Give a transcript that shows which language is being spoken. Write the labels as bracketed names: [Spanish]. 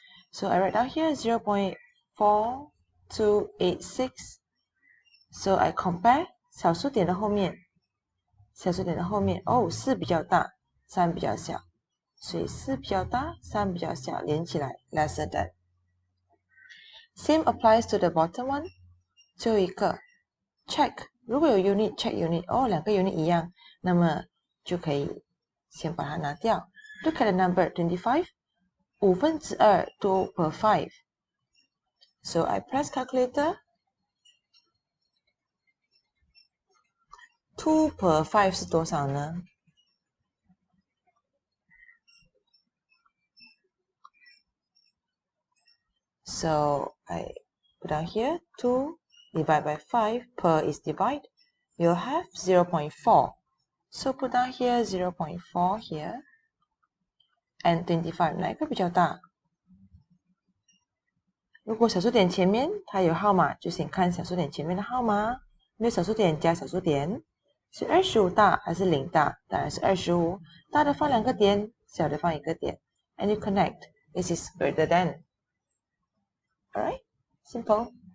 [English] So I write down here 0.4286. So I compare [Chinese] 小数点的后面，小数点的后面，哦，4比较大，3比较小，所以4比较大，3比较小，连起来 [English] lesser than. Same applies to the bottom one. [Chinese] 最后一个 check， 如果有 unit check unit， 哦，两个 unit 一样，那么就可以先把它拿掉。 [English] Look at the number 25. 2/5 2 per 5. So I press calculator. [Chinese] 2 per 5是多少呢？ [English] So I put down here 2 divided by 5, per is divide. You'll have 0.4. So put down here 0.4 here. And [Chinese] 25, 哪一个比较大？如果小数点前面它有号码，就先看小数点前面的号码。没有小数点加小数点。是25大还是0大？当然是25。大的放2个点，小的放1个点。 [English] And you connect. This is greater than. Alright? Simple.